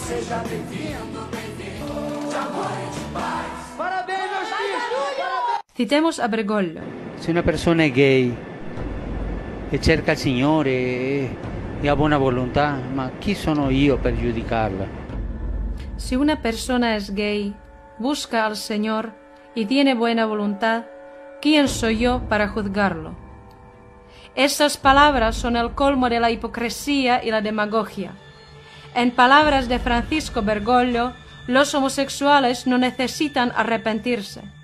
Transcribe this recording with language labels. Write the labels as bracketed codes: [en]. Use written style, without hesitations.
[pt] Seja bem-vindo, bem-vindo, de amor e de paz. Parabéns, meus filhos! Parabéns! [es] Citemos a Bergoglio. [it] Se una persona è gay e cerca il Signore e ha buona volontà, ma chi sono io per giudicarla? [es] Si una persona es gay, busca al Señor y tiene buena voluntad, ¿quién soy yo para juzgarlo? Estas palabras son el colmo de la hipocresía y la demagogia. En palabras de Francisco Bergoglio, los homosexuales no necesitan arrepentirse.